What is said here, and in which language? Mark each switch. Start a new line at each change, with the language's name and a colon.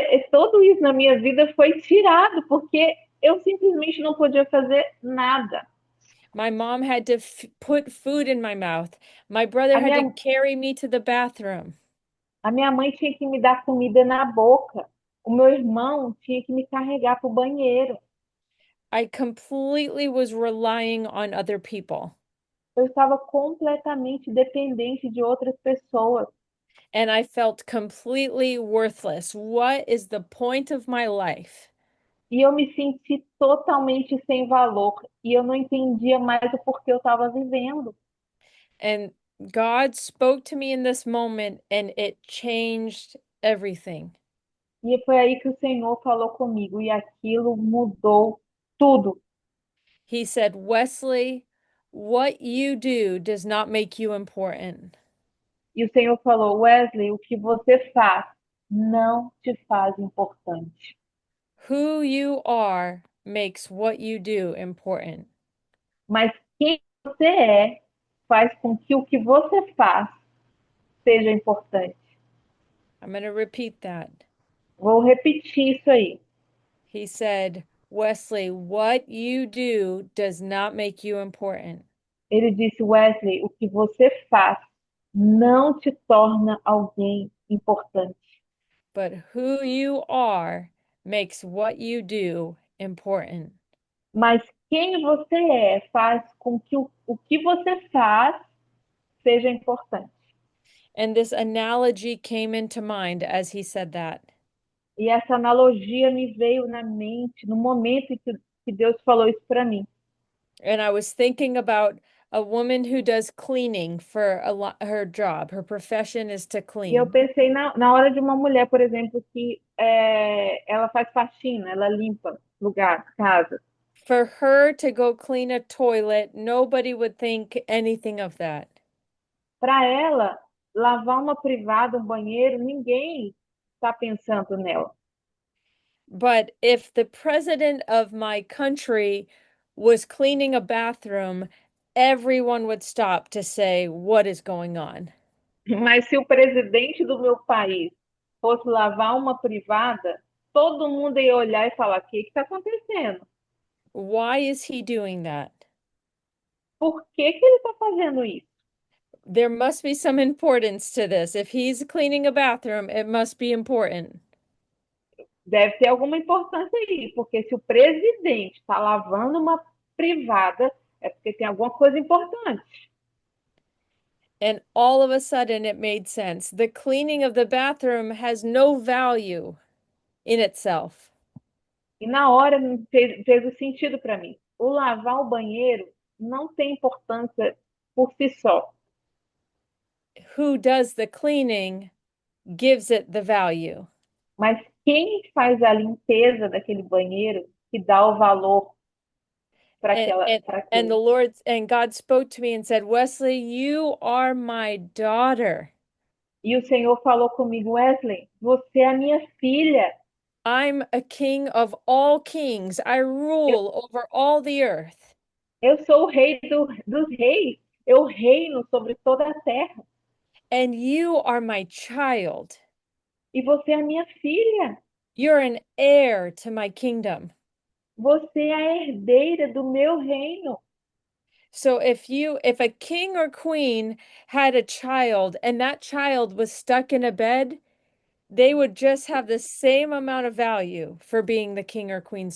Portuguese: Tudo isso na minha vida foi tirado porque eu simplesmente não podia fazer nada.
English: My mom had to put food in my mouth. My brother
Portuguese: A
English: had to
Portuguese: minha,
English: carry me to the bathroom.
Portuguese: a minha mãe tinha que me dar comida na boca. O meu irmão tinha que me carregar para o banheiro.
English: I completely was relying on other people.
Portuguese: Eu estava completamente dependente de outras pessoas.
English: And I felt completely worthless. What is the point of my life?
Portuguese: E eu me senti totalmente sem valor. E eu não entendia mais o porquê eu estava vivendo.
English: And God spoke to me in this moment and it changed everything.
Portuguese: E foi aí que o Senhor falou comigo. E aquilo mudou tudo.
English: He said, Wesley, what you do does not make you important.
Portuguese: E o Senhor falou: Wesley, o que você faz não te faz importante.
English: Who you are makes what you do important.
Portuguese: Mas quem você faz com que o que você faz seja importante.
English: I'm going to repeat that.
Portuguese: Vou repetir isso aí.
English: He said, Wesley, what you do does not make you important.
Portuguese: Ele disse: Wesley, o que você faz não te torna alguém importante.
English: But who you are makes what you do important.
Portuguese: Mas quem você faz com que o que você faz seja importante.
English: And this analogy came into mind as he said that.
Portuguese: E essa analogia me veio na mente no momento em que Deus falou isso para mim.
English: And I was thinking about a woman who does cleaning for her job. Her profession is to
Portuguese: E eu
English: clean.
Portuguese: pensei na hora de uma mulher, por exemplo, que ela faz faxina, ela limpa lugar, casa.
English: For her to go clean a toilet, nobody would think anything of that.
Portuguese: Para ela, lavar uma privada, um banheiro, ninguém está pensando nela.
English: But if the president of my country was cleaning a bathroom, everyone would stop to say, What is going on?
Portuguese: Mas se o presidente do meu país fosse lavar uma privada, todo mundo ia olhar e falar: o que está acontecendo?
English: Why is he doing that?
Portuguese: Por que ele está fazendo isso?
English: There must be some importance to this. If he's cleaning a bathroom, it must be important.
Portuguese: Deve ter alguma importância aí, porque se o presidente está lavando uma privada, é porque tem alguma coisa importante.
English: And all of a sudden, it made sense. The cleaning of the bathroom has no value in itself.
Portuguese: E na hora fez o sentido para mim. O lavar o banheiro não tem importância por si só.
English: Who does the cleaning gives it the value.
Portuguese: Mas quem faz a limpeza daquele banheiro que dá o valor para
English: And,
Portuguese: aquela,
English: and,
Portuguese: para
English: and
Portuguese: aquilo.
English: the Lord and God spoke to me and said, Wesley, you are my daughter.
Portuguese: E o Senhor falou comigo: Wesley, você é a minha filha.
English: I'm a king of all kings. I
Portuguese: Eu,
English: rule over all the earth.
Portuguese: eu sou o rei dos reis. Eu reino sobre toda a terra.
English: And you are my child.
Portuguese: E você é a minha filha.
English: You're an heir to my kingdom.
Portuguese: Você é a herdeira do meu reino.
English: So if a king or queen had a child and that child was stuck in a bed, they would just have the same amount of value for being the king or queen's